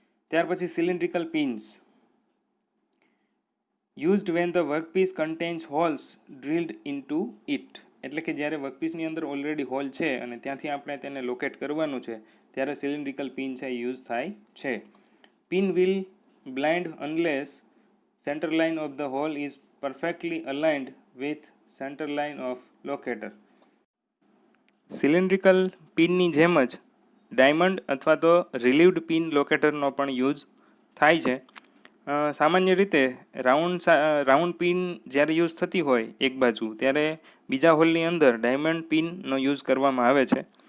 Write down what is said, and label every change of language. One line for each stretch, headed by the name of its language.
Gujarati: ત્યાર પછી cylindrical pins,
English: used when the workpiece contains holes drilled into it,
Gujarati: એટલે કે જ્યારે વર્કપીસની અંદર ઓલરેડી હોલ છે અને ત્યાંથી આપણે તેને લોકેટ કરવાનું છે ત્યારે સિલિન્ડ્રિકલ પિન છે યુઝ થાય છે.
English: Pin will blind unless center line of the hole is perfectly aligned with center line of locator.
Gujarati: Cylindrical પિનની જેમ જ ડાયમંડ અથવા તો રિલીવ્ડ પિન લોકેટરનો પણ યુઝ થાય છે. સામાન્ય રીતે રાઉન્ડ પિન જ્યારે યુઝ થતી હોય એક બાજુ ત્યારે બીજા હોલની અંદર ડાયમંડ પિનનો યુઝ કરવામાં આવે છે.